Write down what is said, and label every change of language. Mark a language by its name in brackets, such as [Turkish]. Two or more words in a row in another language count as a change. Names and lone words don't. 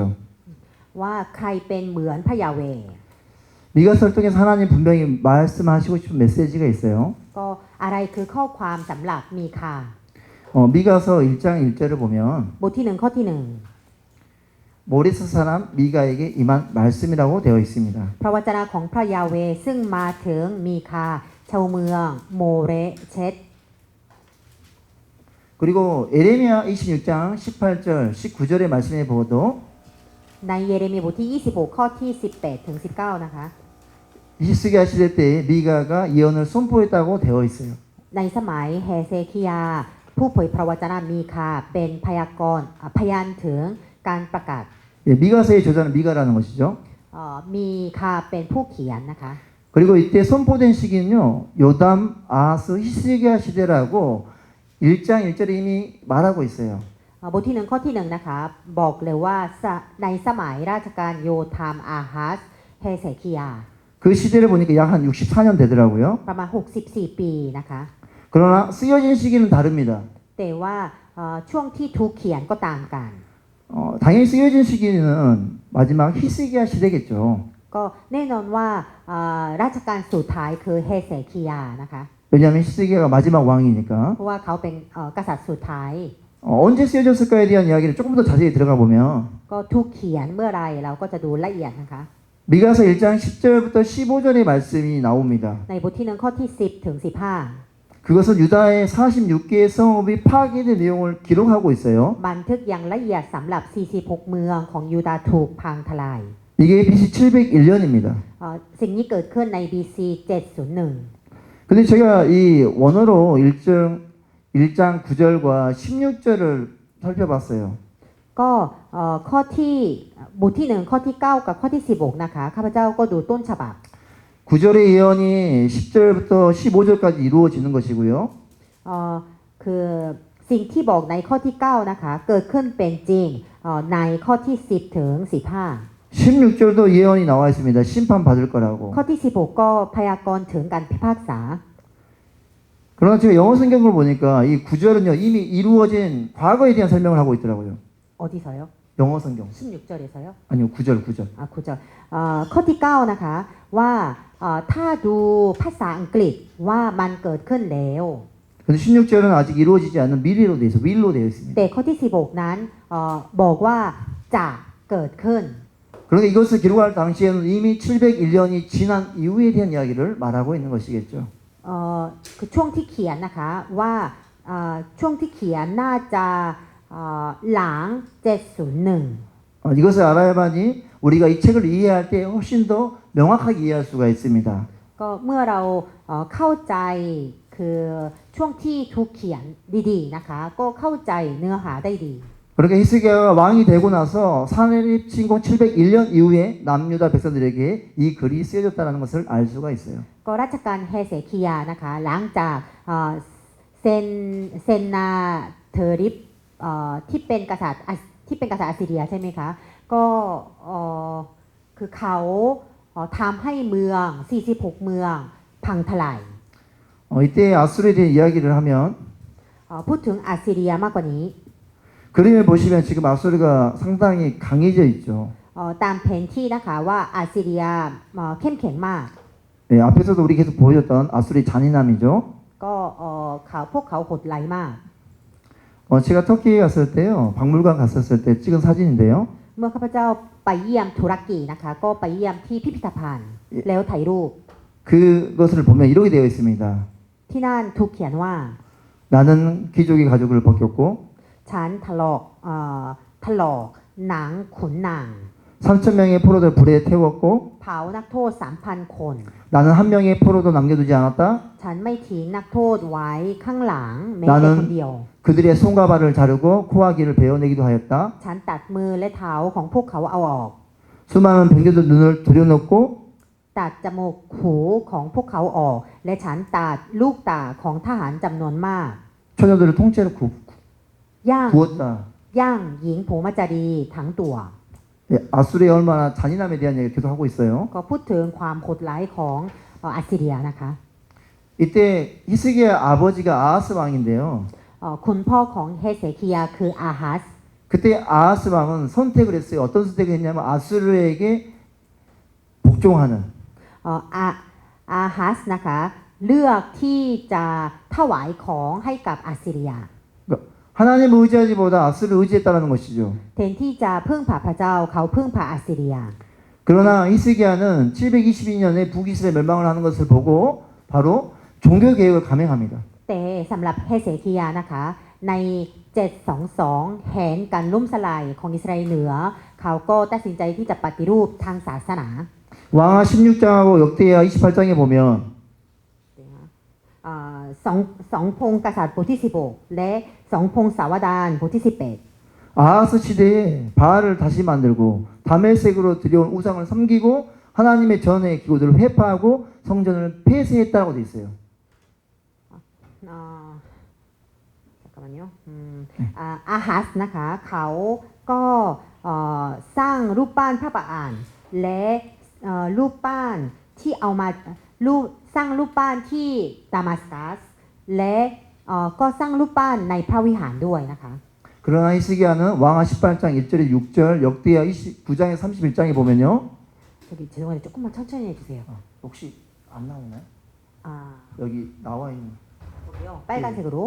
[Thai] ว่าใครเป็นเหมือนพระยาเวห์ [Korean] 미가서를 통해서 하나님 분명히 말씀하시고 싶은 메시지가 있어요. [Thai] ก็อะไรคือข้อความสำหรับมีคา [Korean] 미가서 1장 1절을 보면 [Thai] บทที่1ข้อที่ [Korean] 모레스 사람 미가에게 임한 말씀이라고 되어 있습니다. [Thai] 1พระวจนะของพระยาเวห์ซึ่งมาถึงมีคาชาวเมืองโมเรเชต [Korean] 그리고 에레미야 26장 18절 19절의 말씀에 보도 [Thai] ในเยเรมีบทที่ 26 ข้อที่ 18 ถึง 19 นะคะ [Korean] 히스기야 시대 때 미가가 예언을 선포했다고 되어 있어요. [Thai] ในสมัยเฮเซคิยา ผู้เผยพระวจนะมีคาเป็นพยากรณ์พยานถึงการประกาศ [Korean] 예, 미가서의 저자는 미가라는 것이죠. [Thai] มีคาเป็นผู้เขียนนะคะ [Korean] 그리고 이때 선포된 시기는요. 요담, 아하스, 히스기야 시대라고 1장 1절에 이미 말하고 있어요. [Thai] บทที่1ข้อที่1นะคะบอกเลยว่าในสมัยราชการโยธามอาฮัสเฮเซคิยา [Korean] 그 시대를 보니까 약 한 64년 되더라고요. [Thai] ประมาณ64 ปีนะคะ [Korean] 그러나 쓰여진 시기는 다릅니다. [Thai] แต่ว่าช่วงที่ถูกเขียนก็ต่างกัน [Korean] 당연히 쓰여진 시기는 마지막 히스기야 시대겠죠. [Thai] ก็แน่นอนว่าราชการสุดท้ายคือเฮเซคิยานะคะ [Korean] 왜냐하면 히스기야가 마지막 왕이니까. [Thai] เพราะว่าเขาเป็นกษัตริย์สุดท้าย [Korean] 언제 쓰여졌을까에 대한 이야기를 조금 더 자세히 들어가 보면 [Thai] ก็ถูกเขียนเมื่อไรเราก็จะดูละเอียดนะคะ [Korean] 미가서 1장 10절부터 15절의 말씀이 나옵니다. [Thai] ในบทที่ 1 ข้อที่ 10 ถึง [Korean] 그것은 유다의 46개의 성읍이 파괴된 내용을 기록하고 있어요. [Thai] 15 บันทึกอย่างละเอียดสำหรับ 46 เมืองของยูดาห์ถูกพังทลาย [Korean] 이게 BC 701년입니다. [Thai] สิ่งนี้เกิดขึ้นใน BC 701 [Korean] 근데 제가 이 원어로 1장 9절과 16절을 살펴봤어요. [Thai] ก็ข้อที่บทที่ 1 ข้อที่ 9 กับข้อที่ 16 นะคะข้าพเจ้าก็ดูต้นฉบับ [Korean] 9절의 예언이 10절부터 15절까지 이루어지는 것이고요. [Thai] คือสิ่งที่บอกในข้อที่ 9 นะคะเกิดขึ้นเป็นจริงในข้อที่ 10 ถึง 15 [Korean] 16절도 예언이 나와 있습니다. 심판 받을 거라고. [Thai] ข้อที่ 16 ก็พยากรณ์ถึงการพิพากษา [Korean] 그러나 제가 영어 성경을 보니까 이 9절은요 이미 이루어진 과거에 대한 설명을 하고 있더라고요. 어디서요? 영어 성경. 16절에서요? 아니요 9절. [Thai] 9절 ข้อที่ 9 นะคะว่าถ้าดูภาษาอังกฤษว่ามันเกิดขึ้นแล้ว [Korean] 근데 16절은 아직 이루어지지 않은 미래로 되어 있어. will로 되어 있습니다. [Thai] แต่ข้อที่ 16 นั้นบอกว่าจะเกิดขึ้น [Korean] 그런데 이것을 기록할 당시에는 이미 701년이 지난 이후에 대한 이야기를 말하고 있는 것이겠죠. [Thai] คือช่วงที่เขียนนะคะว่าช่วงที่เขียนน่าจะหลัง 701 [Korean] 이것을 알아야만이 우리가 이 책을 이해할 때 훨씬 더 명확하게 이해할 수가 있습니다. [Thai] ก็เมื่อเราเข้าใจคือช่วงที่ถูกเขียนดีๆนะคะก็เข้าใจเนื้อหาได้ดี [Korean] 그러니까 히스기야가 왕이 되고 나서 사내립 침공 701년 이후에 남유다 백성들에게 이 글이 쓰여졌다는 것을 알 수가 있어요. [Thai] ก็ราชการเฮเซคิยานะคะหลังจากเซนาเทอริปที่เป็นกษัตริย์อัสซีเรียใช่ไหมคะก็คือเขาทำให้เมือง46เมืองพังทลาย [Korean] 이때 아수르에 대한 이야기를 하면 [Thai] พูดถึงอัสซีเรียมากกว่านี้ [Korean] 그림을 보시면 지금 아수르가 상당히 강해져 있죠. [Thai] ตามแผนที่นะคะว่าอัสซีเรียเข้มแข็งมาก [Korean] 네, 앞에서도 우리 계속 보여줬던 아수르의 잔인함이죠. [Thai] ก็พวกเขาโหดร้ายมาก [Korean] 제가 터키에 갔을 때요, 박물관 갔었을 때 찍은 사진인데요. [Thai] เมื่อข้าพเจ้าไปเยี่ยมตุรกีนะคะก็ไปเยี่ยมที่พิพิธภัณฑ์แล้วถ่ายรูป [Korean] 그것을 보면 이렇게 되어 있습니다. [Thai] ที่นั่นถูกเขียนว่า [Korean] 나는 귀족의 가죽을 벗겼고 [Thai] ฉันถลอกหนังขุนนาง [Korean] 3,000명의 포로들 불에 태웠고 [Thai] เผานักโทษ 3,000 คน [Korean] 나는 한 명의 포로도 남겨두지 않았다. [Thai] ฉันไม่ทิ้งนักโทษไว้ข้างหลังแม้แต่คนเดียว [Korean] 그들의 손과 발을 자르고 코와 귀를 베어내기도 하였다. [Thai] ฉันตัดมือและเท้าของพวกเขาเอาออก [Korean] 수많은 병제들 눈을 들여놓고 [Thai] ตัดจมูกหูของพวกเขาออก และฉันตัดลูกตาของทหารจำนวนมาก [Korean] 처녀들을 통째로 [Thai] ย่าง [Korean] 구웠다. [Thai] หญิงโผมาจารีทั้งตัว [Korean] 네, 아수르의 얼마나 잔인함에 대한 얘기를 계속 하고 있어요. [Thai] ก็พูดถึงความโหดร้ายของอัสซีเรียนะคะ [Korean] 이때 히스기야 아버지가 아하스 왕인데요. [Thai] คุณพ่อของเฮเซคิยาคืออาฮัส [Korean] 그때 아하스 왕은 선택을 했어요. 어떤 선택을 했냐면 아수르에게 복종하는. [Thai] อาฮัสนะคะเลือกที่จะถวายของให้กับอัสซีเรีย [Korean] 하나님을 의지하지보다 아수르를 의지했다는 것이죠. [Thai] แทนที่จะพึ่งพาพระเจ้าเขาพึ่งพาอัสซีเรีย [Korean] 그러나 히스기야는 722년에 북이스라엘 멸망을 하는 것을 보고 바로 종교 개혁을 감행합니다. [Thai] แต่สำหรับเฮเซคิยานะคะใน 722แผนการล่มสลายของอิสราเอลเหนือเขาก็ตัดสินใจที่จะปฏิรูปทางศาสนา [Korean] 왕하 16장하고 역대하 28장에 보면 [Thai] สองพงศ์กษัตริย์บทที่16และสองพงศ์สาวดารบทที่18 [Korean] 아하스 시대에 바알을 다시 만들고 다메섹으로 들여온 우상을 섬기고 하나님의 전의 기구들을 회파하고 성전을 폐쇄했다고 돼 있어요. 잠깐만요. [Thai] อาฮัสนะคะเขาก็สร้างรูปปั้นพระบาลและรูปปั้นที่เอามาสร้างรูปปั้นที่ดามัสกัสและก็สร้างรูปปั้นในพระวิหารด้วยนะคะ [Korean] 그 그러나 히스기야는 왕하 18장 1절에 6절, 역대하 29장에 31장에 보면요. 저기 죄송한데 조금만 천천히 해주세요. 혹시 안 나오나요? 아, 여기 나와 있는. 여기요. 빨간색으로.